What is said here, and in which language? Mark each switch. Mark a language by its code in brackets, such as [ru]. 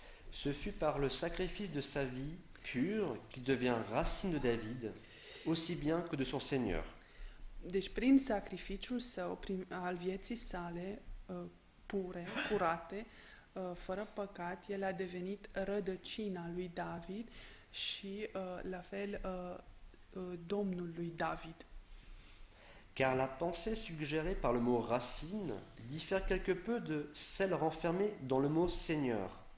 [fr] Ce fut par le sacrifice de sa vie pure qu'il devient racine de David, aussi bien que de son Seigneur. [ro] Deci prin sacrificiul său, al vieții sale curate, fără păcat, el a devenit rădăcina lui David și la fel Domnul lui David. [fr] Car la pensée suggérée par le mot racine diffère quelque peu de celle renfermée dans le mot Seigneur.